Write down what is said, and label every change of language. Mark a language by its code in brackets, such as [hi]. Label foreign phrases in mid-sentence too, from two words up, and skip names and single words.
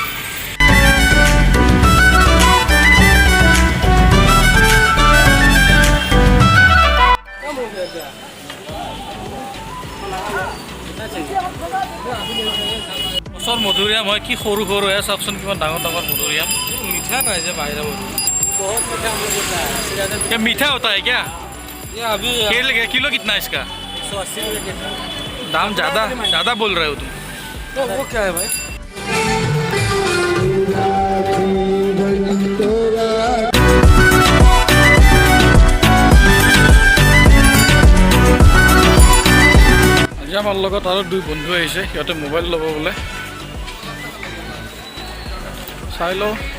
[as] ওচৰ মধুৰিআম হয়, কি সৰু সৰু হয়, চাওকচোন কিমান ডাঙৰ ডাঙৰ মধুৰিআম। [hi] मीठा ना है बाहर बहुत मीठा। मीठा होता है क्या? ये अभी किलो कितना है इसका? 180 रुपये। दाम ज़्यादा बोल रहे हो तुम। तो वो क्या है भाई? [as] আজি আমাৰ লগত আৰু দুই বন্ধু আহিছে, সিহঁতে মোবাইল ল'ব বোলে, চাই লওঁ।